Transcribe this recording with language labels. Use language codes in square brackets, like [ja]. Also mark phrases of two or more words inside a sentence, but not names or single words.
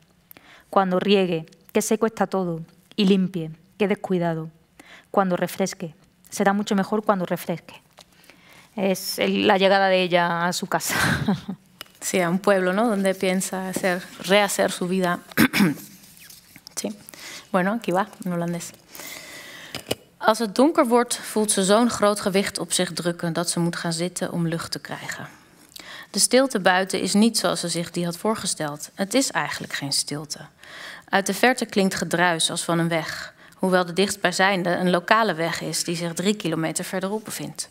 [es] Cuando riegue, que seco está todo, y limpie, que descuidado. Cuando refresque. Será mucho mejor cuando refresque. Es la llegada de ella a su casa. Sí, a un pueblo, ¿no? Donde piensa rehacer su vida. Sí. Bueno, aquí va, in holandés. [nl] Als het donker wordt, voelt ze zo'n groot gewicht op zich drukken dat ze moet gaan zitten om lucht te krijgen. De stilte buiten is niet zoals ze zich die had voorgesteld. Het is eigenlijk geen stilte. Uit de verte klinkt gedruis als van een weg, hoewel de dichtstbijzijnde een lokale weg is die zich 3 kilometer verderop bevindt.